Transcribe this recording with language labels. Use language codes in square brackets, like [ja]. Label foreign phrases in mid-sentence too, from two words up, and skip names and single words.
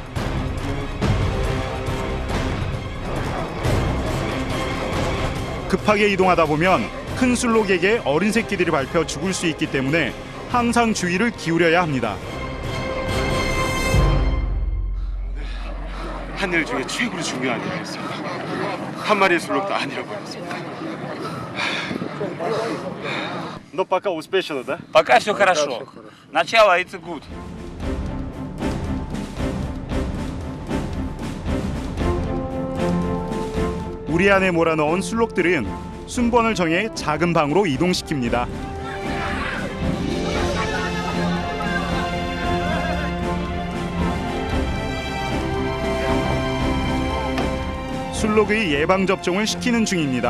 [ko] 급하게 이동하다 보면 큰 술록에게 어린 새끼들이 밟혀 죽을 수 있기 때문에 항상 주의를 기울여야 합니다. 한 일 중에 최고로 중요한 일이었습니다. 한 마리의 술록도 안 잃어버렸습니다. [ru] Но пока успешно, да? Пока все хорошо. Начало [en] it's good. [ko] 우리 안에 몰아넣은 술록들은 순번을 정해 작은 방으로 이동시킵니다. 술록의 예방접종을 시키는 중입니다.